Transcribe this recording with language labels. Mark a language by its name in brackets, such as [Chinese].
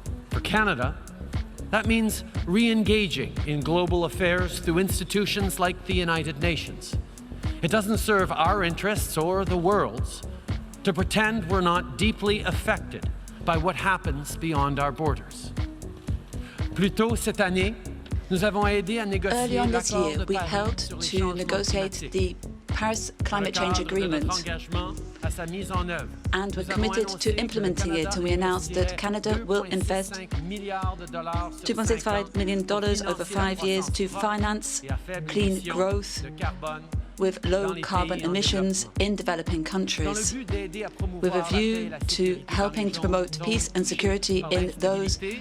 [English] For Canada, that means re-engaging in global affairs through institutions like the United Nations. It doesn't serve our interests or the world's to pretend we're not deeply affected by what happens beyond our borders. [French] Plus tôt cette année, nous avons aidé à négocier [English] Early on this year, we helped to negotiate the Paris Climate Change Agreement, and we're committed to implementing it, and we announced that Canada will invest $2.65 million over 5 years to finance clean growth with low carbon emissions in developing countries, with a view to helping to promote peace and security in those